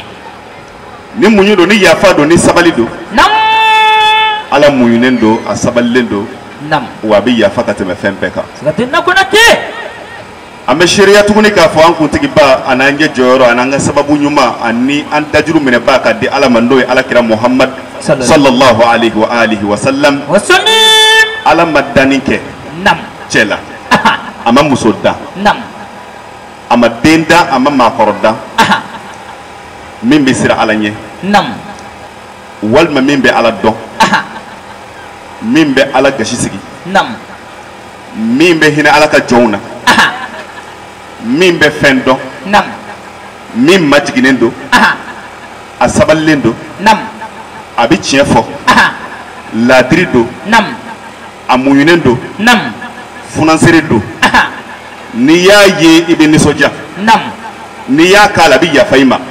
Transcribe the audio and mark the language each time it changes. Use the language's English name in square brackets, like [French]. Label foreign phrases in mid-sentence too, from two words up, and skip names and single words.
[Bambara] Ni muɲu don ni yafa don ni sabali don. Nam. Ala muɲunen don a sabalilen don. Nam. Wa a bɛ yafa ka tɛmɛ fɛn bɛɛ kan. Siga tɛ n na Konate. An bɛ seereya tuguni k'a fɔ an kuntigiba ani an ɲɛ jɔyɔrɔ ani an ka sababu ɲuman ani an dajuru minɛba ka di Ala ma n'o ye Alakira Muhammad [Arabic] صلى الله عليه وآله وسلم. [Bambara] Ala ma danni kɛ cɛ la, a ma muso dan, a ma den dan, a ma maakɔrɔ dan min bɛ siran Ala ɲɛ walima min bɛ Ala dɔn, min bɛ Ala gasi sigi, min bɛ hinɛ Ala ka jɔnw na, min bɛ fɛn dɔn, min majiginen don, a sabalilen don, a bɛ tiɲɛ fɔ, laadiri don, a muɲunen don, funansere don, n'i y'a ye i bɛ nisɔndiya, n'i y'a k'a la a bɛ yafa i ma.